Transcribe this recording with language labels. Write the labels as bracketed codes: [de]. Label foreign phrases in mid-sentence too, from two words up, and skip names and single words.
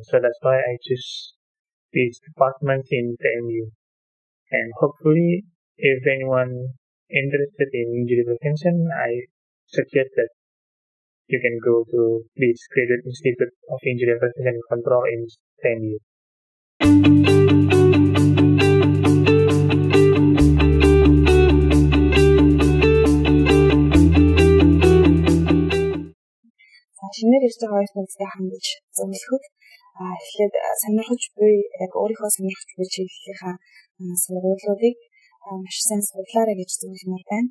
[en] So that's why I choose these departments in TMU. And hopefully, if anyone interested in injury prevention, I suggest that you can go to this Graduate Institute of Injury Prevention and Control in TMU. [mn] Шинээр ирж байгаа хоёр хүнтэй хандаж зөвлөхөд эхлээд сонирхож буй яг өөрийнхөө сонирхож буй чиглэлийнхаа сургуулиудыг маш сайн судлаарай гэж зөвлөмөр байна.